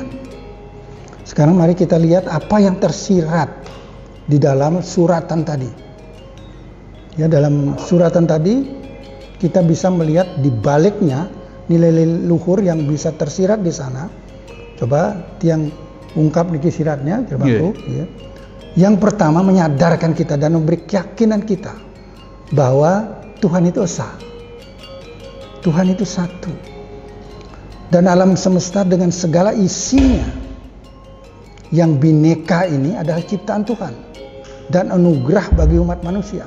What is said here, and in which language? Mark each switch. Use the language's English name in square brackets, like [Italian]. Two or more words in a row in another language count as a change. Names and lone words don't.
[Indonesian] Sekarang mari kita lihat apa yang tersirat di dalam suratan tadi. Ya, dalam suratan tadi kita bisa melihat di baliknya nilai luhur yang bisa tersirat di sana. Coba tiang ungkap niki siratnya, ya. Yang pertama menyadarkan kita dan memberi keyakinan kita bahwa Tuhan itu esa. Tuhan itu satu. Dan alam semesta dengan segala isinya yang bineka ini adalah ciptaan Tuhan dan anugerah bagi umat manusia.